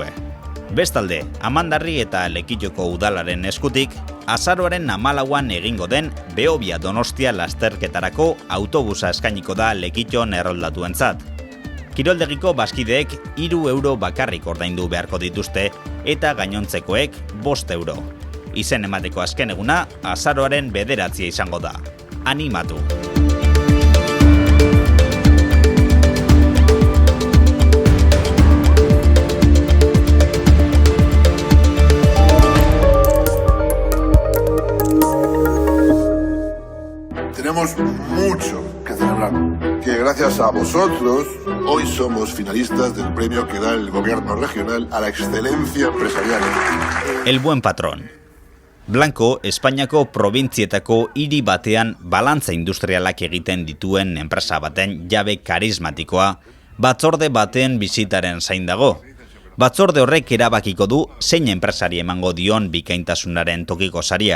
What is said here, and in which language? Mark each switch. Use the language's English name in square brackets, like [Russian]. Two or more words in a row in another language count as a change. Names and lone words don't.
[Basque] Bestalde, Amandarri eta Lekitxoko udalaren eskutik, azaroaren 14an egingo den Behobia Donostia lasterketarako autobusa eskainiko da Lekitxon erroldatuentzat. Kiroldegiko bazkideek 3 euro bakarrik ordaindu beharko dituzte eta gainontzekoek 5 euro. Izen emateko azken eguna azaroaren 9 izango da. Animatu! [Spanish] Tenemos mucho que celebrar, que gracias a vosotros hoy somos finalistas del premio que da el gobierno regional a la excelencia empresarial. El buen patrón. Blanco, [Basque] Espainiako probintzietako hiri batean balantza industrialak egiten dituen enpresa baten jabe karismatikoa, batzorde baten bizitaren zain dago. Batzorde horrek erabakiko du zein enpresari emango dion bikaintasunaren tokiko saria.